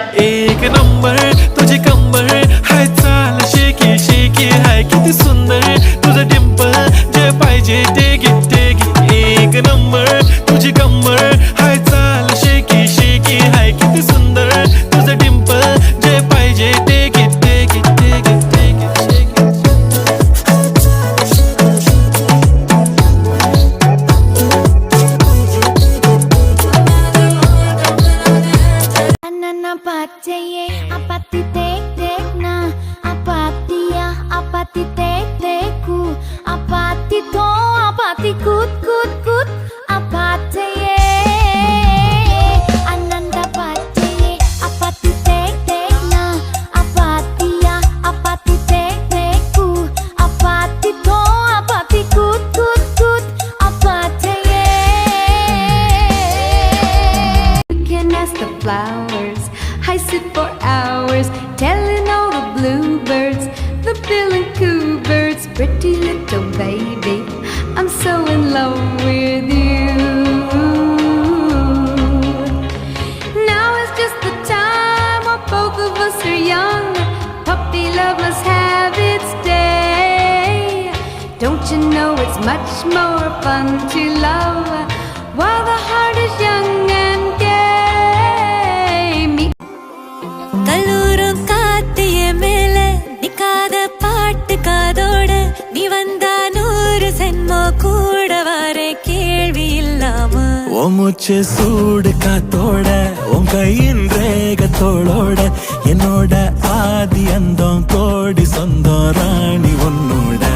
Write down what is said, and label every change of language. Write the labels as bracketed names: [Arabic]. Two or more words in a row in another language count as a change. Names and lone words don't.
[Marathi] एक नंबर तुझी कंबर हाय चाल शेकी शेकी हाय किती सुंदर तुझं डिंपल जे पाहिजे ते घे एक नंबर तुझी कंबर हाय चाल शेकी शेकी हाय किती सुंदर तुझं डिंपल जे पाहिजे ते घे apati tek tek na apati ya apati tek teku apati to apati kut kut kut apati ye ananda apati ye apati tek tek na apati ya apati tek teku apati to apati kut kut kut apati ye. [English] You can ask the flowers, I sit for hours telling all the bluebirds, the bill and coo birds, pretty little baby, I'm so in love with you. Now is just the time when both of us are young, puppy love must have its day. Don't you know it's much more fun to love while the heart is young and gay. [Tamil] கல்லூரும் காத்திய மேல நிக்காத பாட்டு காதோட நீ வந்தா 100 சென்மோ கூட வர கேள்வி இல்லாம ஓ மூச்சு சூடு காத்தோட உன் கையின் ரேகத்தோளோட என்னோட ஆதி அந்தம் கோடி சொந்தம் ராணி உன்னோட